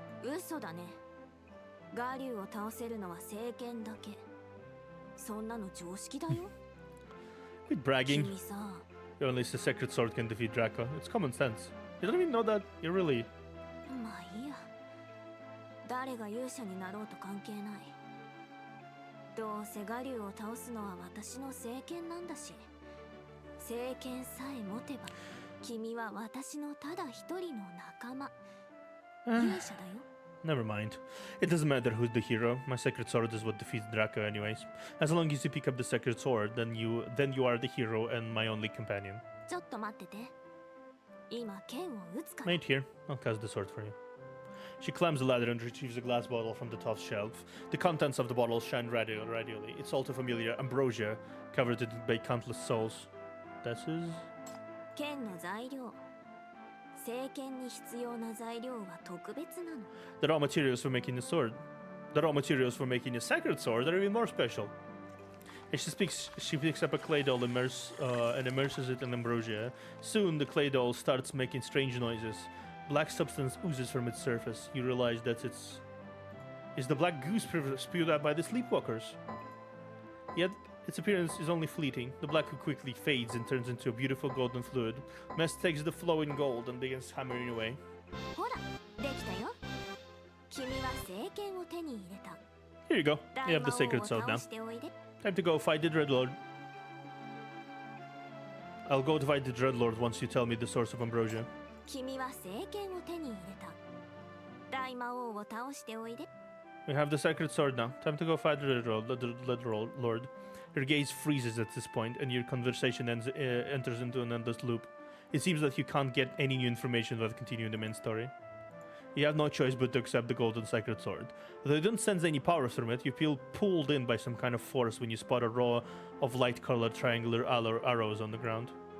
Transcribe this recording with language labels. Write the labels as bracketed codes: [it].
[ja] 嘘だね。我流を倒せるのは聖剣だけ。そんなの常識だよ。 [en] Quit bragging. [ja] 君さ。 [en] Only the sacred sword can defeat Draco. It's common sense. You don't even know that. You're really... [ja] まあいいや。誰が勇者になろうと関係ない。どうせ我流を倒すのは私の聖剣なんだし。聖剣さえ持てば、君は私のただ一人の仲間。勇者だよ。 [en] Never mind. It doesn't matter who's the hero. My sacred sword is what defeats Draco anyways. As long as you pick up the sacred sword, then you are the hero and my only companion. [ja] ちょっと待ってて。今剣を撃つから。 [en] Wait here. I'll cast the sword for you. She climbs the ladder and retrieves a glass bottle from the top shelf. The contents of the bottle shine radially. It's all too familiar. Ambrosia, covered by countless souls. This is... [ja] 剣の材料。聖剣に必要な材料は特別なの。 [en] The raw materials for making the sword. The raw materials for making a sacred sword are even more special. As she picks up a clay doll and immerses it in ambrosia. Soon the clay doll starts making strange noises. Black substance oozes from its surface. You realize that it's the black goose spewed out by the sleepwalkers. Yet its appearance is only fleeting. The black quickly fades and turns into a beautiful golden fluid. Mess takes the flowing gold and begins hammering away. [ja] ほら、できたよ。君は聖剣を手に入れた。 [en] Here you go. You have the sacred sword now. Time to go fight the Dreadlord. I'll go to fight the Dreadlord once you tell me the source of ambrosia. [ja] 君は聖剣を手に入れた。大魔王を倒しておいで。 [en] We have the sacred sword now. Time to go fight the Dreadlord. Your gaze freezes at this point, and your conversation enters into an endless loop. It seems that you can't get any new information without continuing the main story. You have no choice but to accept the golden sacred sword. Though you don't sense any power from it, you feel pulled in by some kind of force when you spot a row of light-colored triangular arrows on the ground.